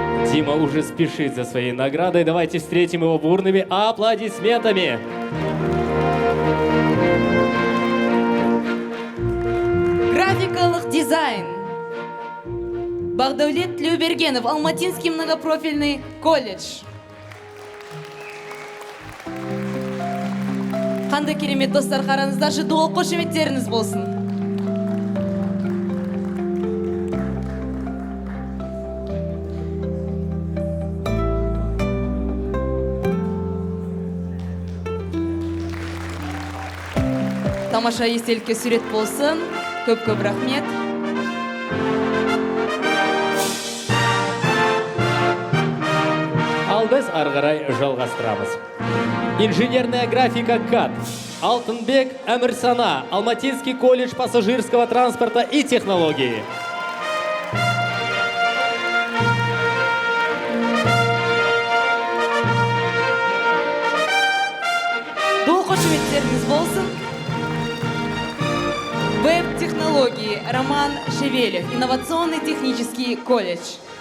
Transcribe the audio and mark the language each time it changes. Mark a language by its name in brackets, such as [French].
[Russian] Дима уже спешит за своей наградой. Давайте встретим его бурными аплодисментами. [Kazakh] Графикалық дизайн. [Russian] Бақдәулет Тлеубергенов, Алматинский многопрофильный колледж. [Kazakh] Қандай керемет достар, қараңыздаршы, доо қошеметтеріңіз болсын. Тамаша естелікке сурет болсын. Көп-көп рахмет. Ал біз ары қарай жалғастырамыз. [Russian] Инженерная графика КАТ. Алтынбек Әмірсана, Алматинский колледж пассажирского транспорта и технологии. [Kazakh] Доо қошеметтеріңіз болсын. [Russian] Веб-технологии. Роман Шевелев, Инновационный технический колледж.